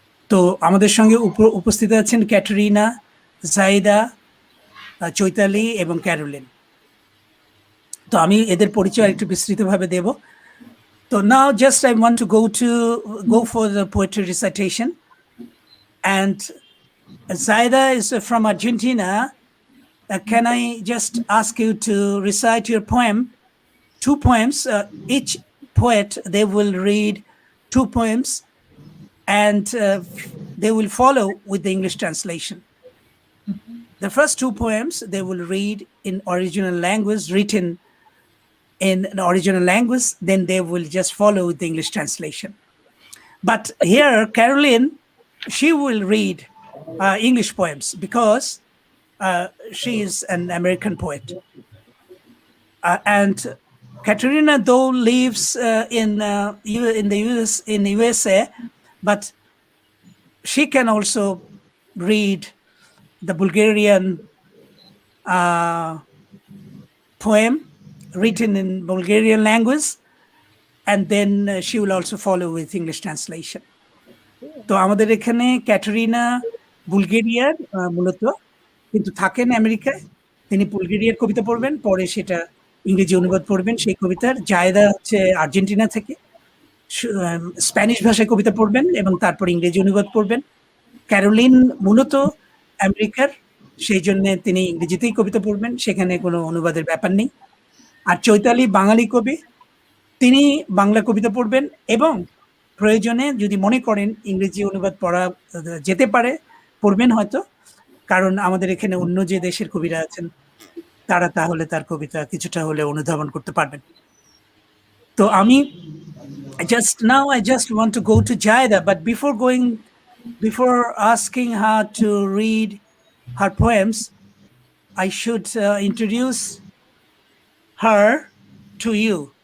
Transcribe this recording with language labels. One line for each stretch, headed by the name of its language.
Bangla: তো আমাদের সঙ্গে উপস্থিত আছেন ক্যাটরিনা, জাইদা, চৈতালি এবং ক্যারোলিন। তো আমি এদের পরিচয় একটু বিস্তৃতভাবে দেব। তো
English: Now just I want to go for the poetry recitation. And Zaida is from Argentina. Can I just ask you to recite your poem, 2 poems? Each poet, they will read 2 poems and they will follow with the English translation. The first 2 poems, they will read in original language, written in an original language, then they will just follow with the English translation. But here, Caroline, she will read English poems because she is an American poet. And Katerina, though, lives in the USA, but she can also read the Bulgarian poem written in Bulgarian language, and then she will also follow with English translation.
Bangla: তো আমাদের এখানে ক্যাটরিনা বুলগেরিয়ার মূলত, কিন্তু থাকেন আমেরিকায়। তিনি বুলগেরিয়ার কবিতা পড়বেন, পরে সেটা ইংরেজি অনুবাদ পড়বেন সেই কবিতার। জায়দা হচ্ছে আর্জেন্টিনা থেকে, স্প্যানিশ ভাষায় কবিতা পড়বেন এবং তারপর ইংরেজি অনুবাদ পড়বেন। ক্যারোলিন মূলত আমেরিকার, সেই জন্য তিনি ইংরেজিতেই কবিতা পড়বেন, সেখানে কোনো অনুবাদের ব্যাপার নেই। আর চৈতালি বাঙালি কবি, তিনি বাংলা কবিতা পড়বেন এবং প্রয়োজনে যদি মনে করেন ইংরেজি অনুবাদ পড়া যেতে পারে, পড়বেন হয়তো, কারণ আমাদের এখানে অন্য যে দেশের কবিরা আছেন তারা তাহলে তার কবিতা কিছুটা হলে অনুধাবন করতে পারবেন। তো আমি
English: I just want to go to Jaida, but before asking her to read her poems, I should introduce her to you.